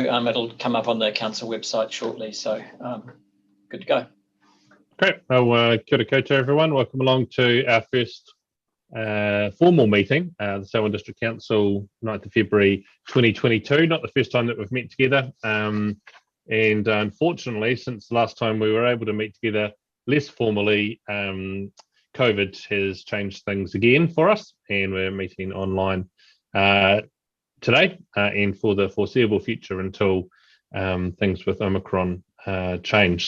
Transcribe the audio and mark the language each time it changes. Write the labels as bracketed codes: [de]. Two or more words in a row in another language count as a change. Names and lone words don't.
[en] It'll come up on the council website shortly, so good to go. Great. Well, [mi] kia ora koutou, [en] everyone. Welcome along to our first formal meeting, the Selwyn District Council, 9th of February 2022. Not the first time that we've met together. And unfortunately, since the last time we were able to meet together less formally, COVID has changed things again for us, and we're meeting online today and for the foreseeable future until things with Omicron change.